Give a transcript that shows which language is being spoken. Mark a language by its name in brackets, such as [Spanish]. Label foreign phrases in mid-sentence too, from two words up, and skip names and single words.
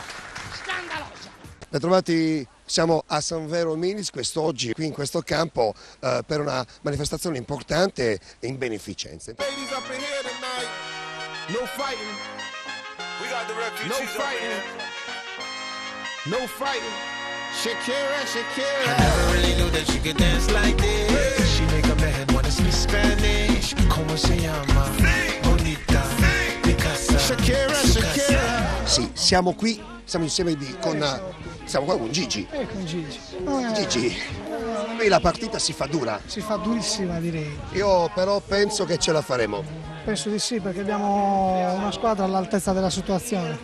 [Italian] Bentrovati, siamo a San Vero Milis quest'oggi qui in questo campo per una manifestazione importante in beneficenza. [English] Shakira, I never really knew that she could dance like this. She make a man wanna speak Spanish. [Spanish] Como se llama? Bonita, Picasa. Shakira. [Italian] Sì, siamo qui, siamo insieme siamo qua con Gigi. Con Gigi. Gigi, qui la partita si fa dura. Si fa durissima direi. Io però penso che ce la faremo. Penso di sì, perché abbiamo una squadra all'altezza della situazione.